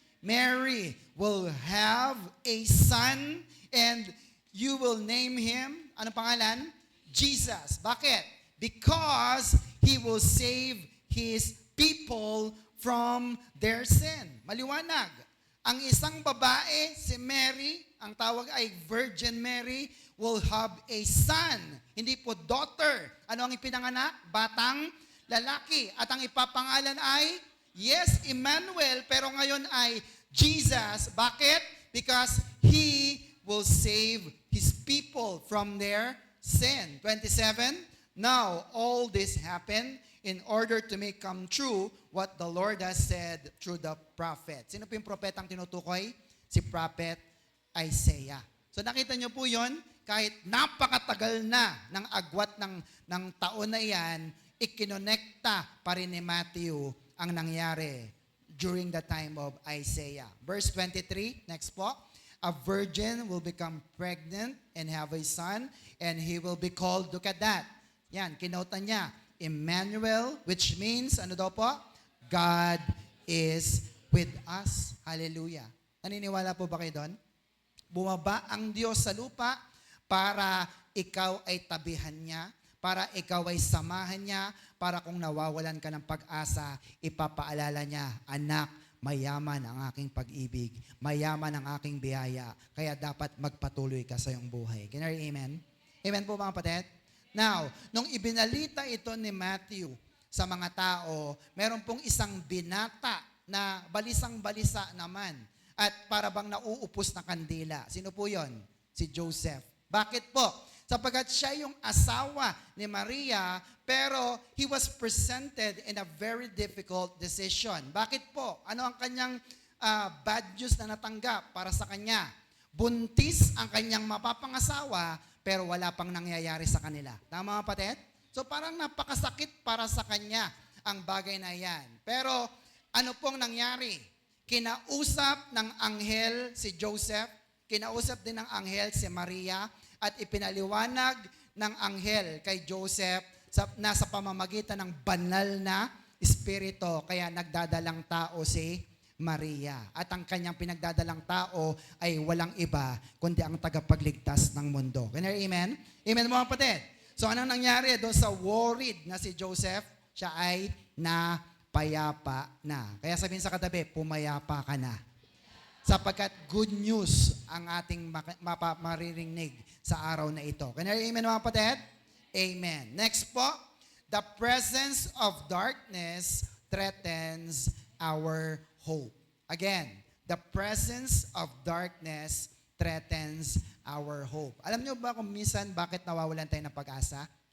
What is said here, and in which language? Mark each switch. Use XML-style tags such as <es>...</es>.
<en>Mary will have a son and you will name him,</en> <tl>anong pangalan?</tl> <en>Jesus.</en> <tl>Bakit?</tl> <en>Because he will save his people from their sin.</en> <tl>Maliwanag. Ang isang babae, si Mary, ang tawag ay Virgin Mary,</tl> <en>will have a son.</en> <tl>Hindi po daughter. Ano ang ipinanganak? Batang lalaki. At ang ipapangalan ay, yes, Emmanuel, pero ngayon ay Jesus. Bakit?</tl> <en>Because he will save his people from their sin. 27, now all this happened in order to make come true what the Lord has said through the prophet.</en> <tl>Sino po yung propetang tinutukoy? Si Prophet Isaiah. So nakita niyo po yon, kahit napakatagal na ng agwat ng taon na yan, ikinonekta pa rin ni Matthew ang nangyari</tl> <en>during the time of Isaiah.</en> <tl>Verse 23, next po.</tl> <en>A virgin will become pregnant and have a son, and he will be called, look at that.</en> <tl>Yan, kinota niya, Emmanuel,</tl> <en>which means,</en> <tl>ano daw po?</tl> <en>God is with us. Hallelujah.</en> <tl>Naniniwala po ba kayo doon? Bumaba ang Diyos sa lupa para ikaw ay tabihan niya, para ikaw ay samahan niya, para kung nawawalan ka ng pag-asa, ipapaalala niya, anak, mayaman ang aking pag-ibig, mayaman ang aking biyaya, kaya dapat magpatuloy ka sa iyong buhay.</tl> <en>Can I hear amen?</en> <tl>Amen po mga kapatid? Now, nung ibinalita ito ni Matthew sa mga tao, meron pong isang binata na balisang-balisa naman at para bang nauupos na kandila. Sino po yon? Si Joseph. Bakit po? Sapagkat siya yung asawa ni Maria, pero</tl> <en>he was presented in a very difficult decision.</en> <tl>Bakit po? Ano ang kanyang bad news na natanggap para sa kanya? Buntis ang kanyang mapapangasawa, pero wala pang nangyayari sa kanila. Tama mga kapatid? So parang napakasakit para sa kanya ang bagay na yan. Pero ano pong nangyari? Kinausap ng anghel si Joseph, kinausap din ng anghel si Maria, at ipinaliwanag ng anghel kay Joseph na sa pamamagitan ng banal na espiritu, kaya nagdadalang tao si Maria. At ang kanyang pinagdadalang tao ay walang iba, kundi ang tagapagligtas ng mundo.</tl> <en>Can you hear amen?</en> <tl>Amen mga kapatid? So anong nangyari doon sa worried na si Joseph? Siya ay napayapa na. Kaya sabihin sa katabi, pumayapa ka na. Sapagkat good news ang ating maririnig sa araw na ito.</tl> <en>Can you hear amen mga kapatid? Amen. Next po, the presence of darkness threatens our hope. Again, the presence of darkness threatens our hope.</en> <tl>Alam niyo ba kung minsan bakit nawawalan tayo ng pag-asa?</tl>